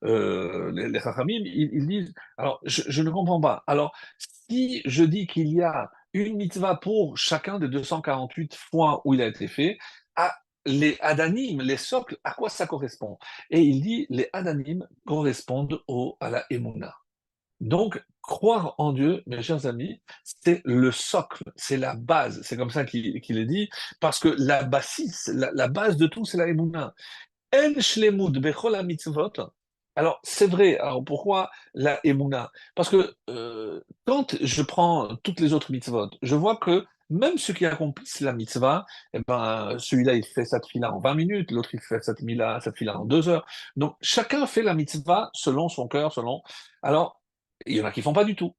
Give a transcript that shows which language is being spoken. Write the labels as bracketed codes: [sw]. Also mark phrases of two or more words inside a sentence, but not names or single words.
[fr] les Chachamim, ils disent, alors je ne comprends pas, alors si je dis qu'il y a une mitzvah pour chacun des 248 fois où il a été fait, à les Adanim, les socles, à quoi ça correspond? Et il dit, les Adanim correspondent à la Emouna. Donc, croire en Dieu, mes chers amis, c'est le socle, c'est la base. C'est comme ça qu'il est dit, parce que la basis, la base de tout, c'est la Emouna. [he] אין שלמות בכל מצוות. [fr] Alors, c'est vrai. Alors, pourquoi la Emouna? Parce que quand je prends toutes les autres mitzvot, je vois que même ceux qui accomplissent la mitzvah, eh ben, celui-là, il fait sa tefila en 20 minutes, l'autre, il fait sa tefila en 2 heures. Donc, chacun fait la mitzvah selon son cœur, selon. Alors, il y en a qui font pas du tout.